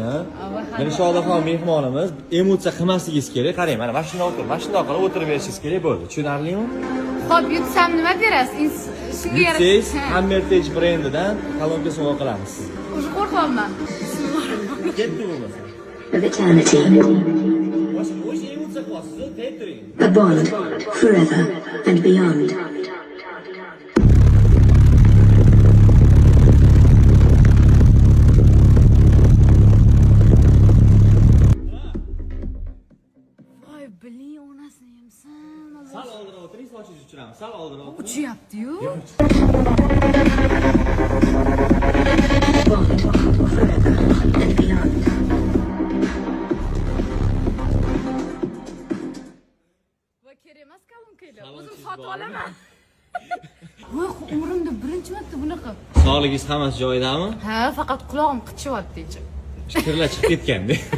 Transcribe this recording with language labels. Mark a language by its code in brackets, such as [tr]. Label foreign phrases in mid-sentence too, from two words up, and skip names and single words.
[uz] Mana Shodaxon mehmonimiz emotsiya qilmasligingiz kerak. Qarang, mana mashina orqali o'tirib berishingiz kerak bo'ldi. Tushunarlimi? Xo'p, yutsam nima berasiz? Shunga Yutsangiz Hammertech brendidan kolonka sovg'a qilamiz. O'zi qo'rqolman. Ketdi bo'lmasa. [en] Of eternity. A bond forever and beyond. [uz] Voy, biling onasini yemsan. Sal oldinroq o'tiring, sochingizni uchiramiz. Sal oldinroq. Uchyapti-yu. [en] Bond forever and beyond. [uz] Va kerak emas kolonkalar. O'zim sotib olaman. Voy, umrimda birinchi marta bunaqa. Sog'ligingiz hammasi joyidami? Ha, faqat qulog'im qichiyapti ichi. Fikrlar chiqib ketganda.